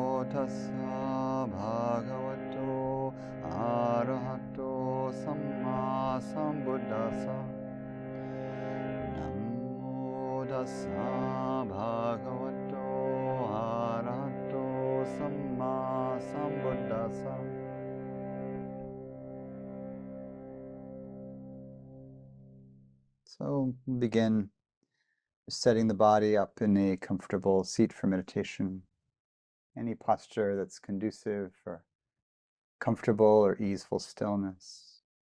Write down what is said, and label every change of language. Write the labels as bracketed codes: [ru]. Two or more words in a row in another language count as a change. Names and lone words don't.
[pi] tassa bhagavato arahato sammāsambuddhasa. Namo tassa bhagavato arahato sammāsambuddhasa. [en] So begin setting the body up in a comfortable seat for meditation. Any posture that's conducive for comfortable or easeful stillness.